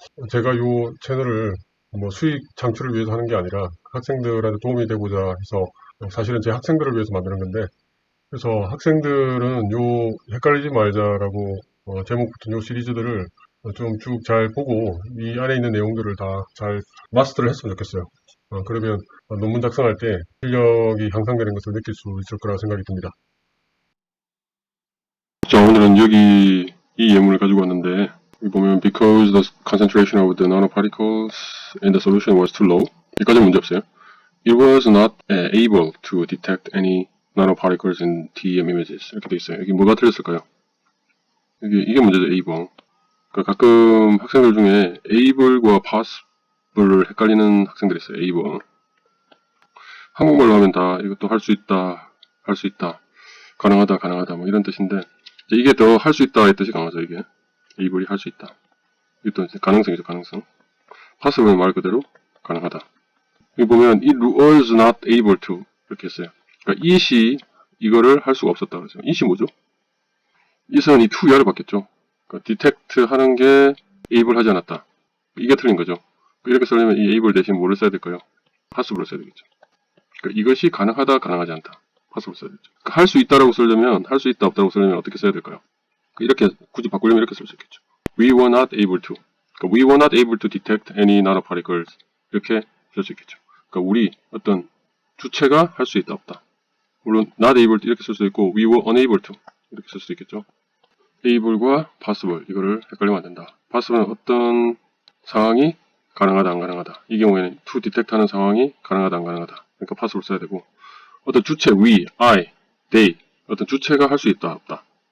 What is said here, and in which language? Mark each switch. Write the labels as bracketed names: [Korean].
[Korean] 제가 이 채널을 뭐 수익 창출을 위해서 하는 게 아니라 학생들한테 도움이 되고자 해서 사실은 제 학생들을 위해서 만드는 건데, 그래서 학생들은 요 헷갈리지 말자라고 제목 붙은 요 시리즈들을 좀 쭉 잘 보고 이 안에 있는 내용들을 다 잘 마스터를 했으면 좋겠어요. 그러면 논문 작성할 때 실력이 향상되는 것을 느낄 수 있을 거라고 생각이 듭니다. 자, 오늘은 여기 이 예문을 가지고 왔는데, 여기 보면 [English] because the concentration of the nanoparticles in the solution was too low. [Korean] 여기까지 문제 없어요. [English] It was not able to detect any nanoparticles in TEM images. [Korean] 이렇게 돼 있어요. 여기 뭐가 틀렸을까요? 이게 문제죠, able. 그러니까 가끔 학생들 중에 able과 possible을 헷갈리는 학생들이 있어요, able. 한국말로 하면 다 이것도 할 수 있다, 할 수 있다, 가능하다, 가능하다, 뭐 이런 뜻인데, 이게 더 할 수 있다의 뜻이 강하죠, 이게. able이 할 수 있다. 이것도 가능성이죠, 가능성. possible 말 그대로 가능하다. 여기 보면 [English] it was not able to [Korean] 이렇게 했어요. 그러니까 it이 이거를 할 수가 없었다 그러죠. it이 뭐죠? it은 이 to 야를 받겠죠. 그러니까 detect 하는 게 able 하지 않았다. 이게 틀린 거죠. 이렇게 쓰려면 이 able 대신 뭐를 써야 될까요? possible을 써야 되겠죠. 그러니까 이것이 가능하다, 가능하지 않다. possible 써야 되죠. 그러니까 할 수 있다라고 쓰려면, 할 수 있다, 없다라고 쓰려면 어떻게 써야 될까요? 이렇게 굳이 바꾸려면 이렇게 쓸 수 있겠죠. [English] We were not able to. [Korean] 그러니까 [English] we were not able to detect any nanoparticles. [Korean] 이렇게 쓸 수 있겠죠. 그러니까 우리 어떤 주체가 할 수 있다, 없다. 물론 [English] not able to [Korean] 이렇게 쓸 수도 있고 [English] we were unable to [Korean] 이렇게 쓸 수도 있겠죠. able과 possible 이거를 헷갈리면 안 된다. possible은 어떤 상황이 가능하다, 안 가능하다. 이 경우에는 to detect 하는 상황이 가능하다, 안 가능하다. 그러니까 possible 써야 되고 어떤 주체 we, I, they 어떤 주체가 할 수 있다, 없다.